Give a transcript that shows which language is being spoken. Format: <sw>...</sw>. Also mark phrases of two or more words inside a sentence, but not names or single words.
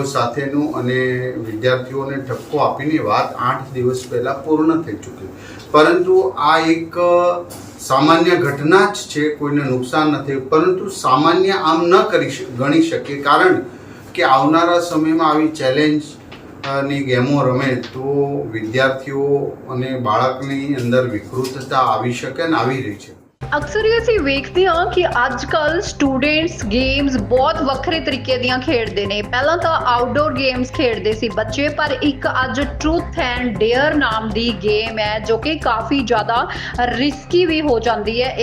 <gu>સાથેનું અને વિદ્યાર્થીઓને ઠપકો આપીને વાત 8 દિવસ પહેલાં પૂર્ણ થઈ ચૂકી, પરંતુ આ એક સામાન્ય ઘટના જ છે, કોઈને નુકસાન નથી, પરંતુ સામાન્ય આમ ન ગણી શકીએ, કારણ કે આવનારા સમયમાં આવી ચેલેન્જ ની ગેમો રમે તો વિદ્યાર્થીઓ અને બાળકની અંદર વિકૃતતા આવી શકે અને આવી રહી છે।</gu> <pa>ਅਕਸਰ ਹੀ ਅਸੀਂ ਵੇਖਦੇ ਹਾਂ ਕਿ ਅੱਜ ਕੱਲ</pa> <en>students games</en> <pa>ਬਹੁਤ ਵੱਖਰੇ ਤਰੀਕੇ ਦੀਆਂ ਖੇਡਦੇ ਨੇ। ਪਹਿਲਾਂ ਤਾਂ</pa> <en>outdoor games</en> <pa>ਖੇਡਦੇ ਸੀ ਬੱਚੇ, ਪਰ ਇੱਕ ਅੱਜ ਟਰੂਥ ਐਂਡ ਡੇਅਰ ਨਾਮ ਦੀ ਗੇਮ ਹੈ ਜੋ ਕਿ ਕਾਫੀ ਜ਼ਿਆਦਾ ਰਿਸਕੀ ਵੀ ਹੋ ਜਾਂਦੀ ਹੈ।</pa>